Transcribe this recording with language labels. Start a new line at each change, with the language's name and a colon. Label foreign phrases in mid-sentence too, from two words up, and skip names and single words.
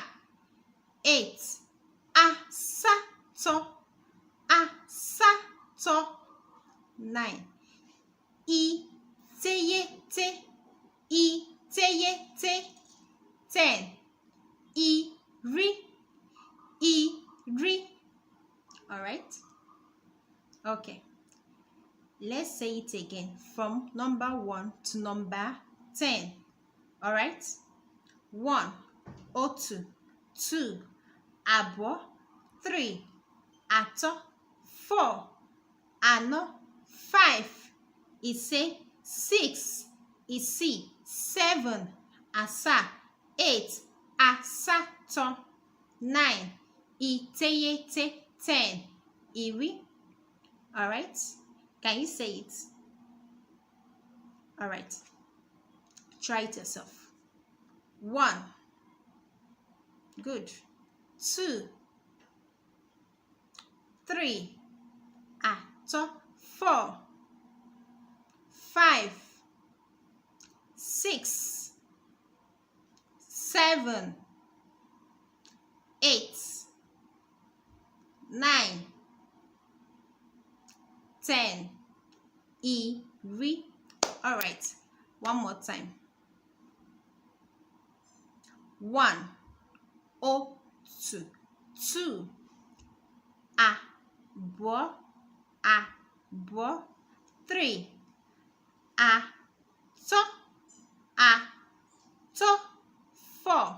English: 8.
Igbo: Asatọ. Asatọ. 9. Iteghete. Iteghete. 10. Iri. Iri.
English: Alright? Okay. Let's say it again from number 1 to number 10. Alright? 1.
Igbo: Otu. 2. Abụọ. 3. Atọ. 4. Anọ. 5. Ise. 6. Isii. 7. Asaa. 8. Asatọ. 9. Iteghete. 10. Iri.
English: Alright? Can you say it? Alright. Try it yourself. 1. Good. 2. 3.
Igbo: Atọ. 4. 5.
English: 6. 7. 8. 9.
Igbo: 10. Iri.
English: Alright. One more time. 1.
Igbo: Otu. 2. Abụọ. Abụọ. 3. Atọ. Atọ. 4.